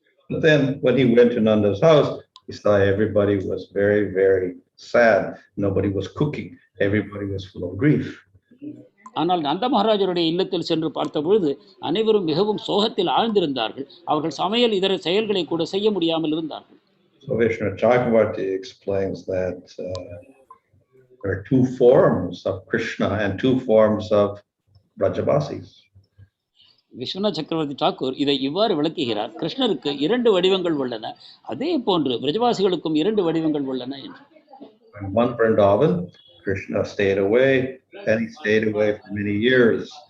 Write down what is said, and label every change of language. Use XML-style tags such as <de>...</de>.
<en>But then when he went to Nanda's house, he saw everybody was very, very sad. Nobody was cooking. Everybody was full of grief.</en> <ta>ஆனால் நந்த மகாராஜருடைய இல்லத்தில் சென்று பார்த்த பொழுது அனைவரும் மிகவும் சோகத்தில் ஆழ்ந்திருந்தார்கள். அவர்கள் சமையல் இதர செயல்களை கூட செய்ய முடியாமல் இருந்தார்கள்.</ta> <en>So Vishnu Chakravarti explains that there are 2 forms of Krishna and 2 forms of Brajavasis.</en> <ta>Viswanath சக்கரவர்த்தி டாக்கூர் இதை இவ்வாறு விளக்குகிறார், கிருஷ்ணருக்கு 2 வடிவங்கள் உள்ளன, அதே போன்று பிரஜவாசிகளுக்கும் 2 வடிவங்கள் உள்ளன என்று.</ta> <en>In one Vrindavan, Krishna stayed away, and he stayed away for many years.</en>